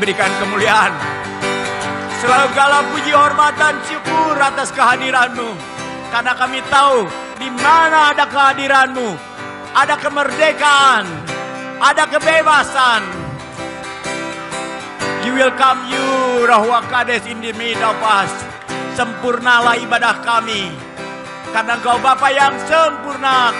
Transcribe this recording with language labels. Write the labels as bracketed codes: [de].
[id] Berikan kemuliaan, selalu segala puji, hormat dan syukur atas kehadiran-Mu, karena kami tahu di mana ada kehadiran-Mu ada kemerdekaan, ada kebebasan. [en] You will come, you Ruach HaKodes in the midst of us. [id] Sempurnalah ibadah kami, karena Engkau Bapa yang sempurna.